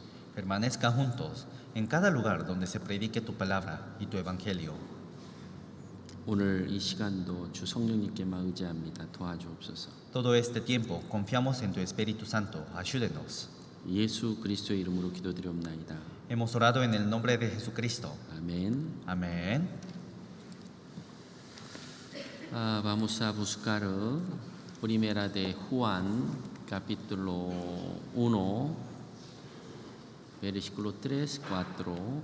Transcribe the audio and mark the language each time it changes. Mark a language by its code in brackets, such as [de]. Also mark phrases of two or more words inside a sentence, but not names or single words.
[es] Permanezca juntos en cada lugar donde se predique tu palabra y tu evangelio. [ko] 오늘 이 시간도 주 성령님께만 의지합니다. 도와주옵소서. [es] Todo este tiempo confiamos en tu Espíritu Santo. Ayúdenos. [ko] 예수 그리스도의 이름으로 기도드리옵나이다. [es] Hemos orado en el nombre de Jesucristo. [ko] 아멘. [es] Amén. Vamos a buscar Primera de Juan, capítulo 1, versículo 3, 4.